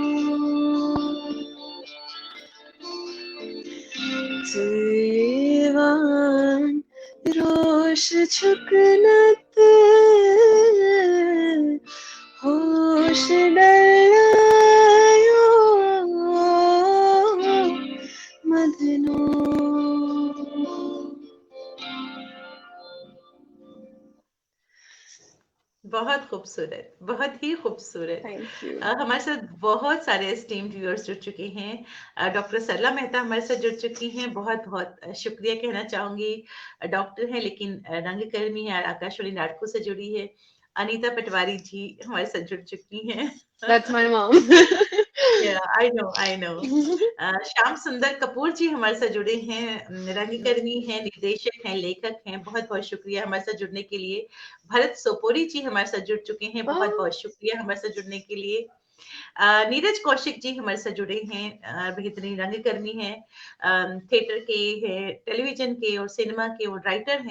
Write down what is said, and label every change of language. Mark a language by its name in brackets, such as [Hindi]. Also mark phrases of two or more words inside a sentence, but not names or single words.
[Kashmiri] जीवान रोश छुकनत होश डलायो मदनो [Hindi] बहुत खूबसूरत, बहुत ही खूबसूरत। [English] thank you [Hindi] हमारे साथ बहुत सारे [English] esteemed viewers [Hindi] जुड़ चुके हैं। डॉक्टर सरला मेहता हमारे साथ जुड़ चुकी हैं, बहुत बहुत शुक्रिया कहना चाहूंगी। डॉक्टर हैं लेकिन रंगकर्मी है, आकाशवाणी नाटकों से जुड़ी है। अनीता पटवारी जी हमारे साथ जुड़ चुकी हैं। [English] that's my mom I know, I know. [Hindi] श्याम सुंदर कपूर जी हमारे साथ जुड़े हैं, रंगकर्मी हैं, निर्देशक हैं, लेखक हैं, बहुत बहुत शुक्रिया हमारे साथ जुड़ने के लिए। भरत सोपोरी जी हमारे साथ जुड़ चुके हैं, बहुत बहुत शुक्रिया हमारे साथ जुड़ने के लिए। नीरज कौशिक जी हमारे साथ जुड़े हैं, बेहतरीन रंगकर्मी हैं, थिएटर के हैं, टेलीविजन के और सिनेमा के वो राइटर हैं।